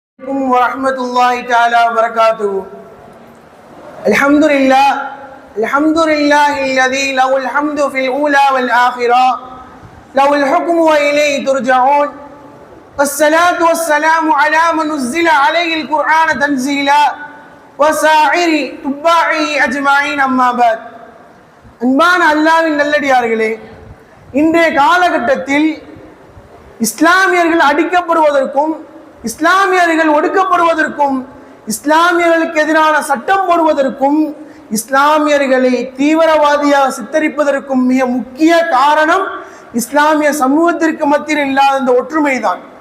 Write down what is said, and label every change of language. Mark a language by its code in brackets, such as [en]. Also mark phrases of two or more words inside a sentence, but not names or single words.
[ar] ورحمة الله تعالى وبركاته. الحمد لله الذي له الحمد في الأولى والآخرة له الحكم وإليه ترجعون. والصلاة والسلام على من نزل عليه القرآن تنزيلا وسائر تباعه أجمعين أما بعد. [ta] அன்பான அல்லாஹ்வின் நல்லடியார்களே, இன்றைய காலகட்டத்தில் இஸ்லாமியர்கள் அடிக்கப்படுவதற்கும் இஸ்லாமியர்கள் ஒடுக்கப்படுவதற்கும் இஸ்லாமியர்களுக்கு எதிரான சட்டம் போடுவதற்கும் இஸ்லாமியர்களை தீவிரவாதியாக சித்தரிப்பதற்கும் மிக முக்கிய காரணம் இஸ்லாமிய சமூகத்திற்கு மத்தியில் இல்லாத இந்த ஒற்றுமைதான்.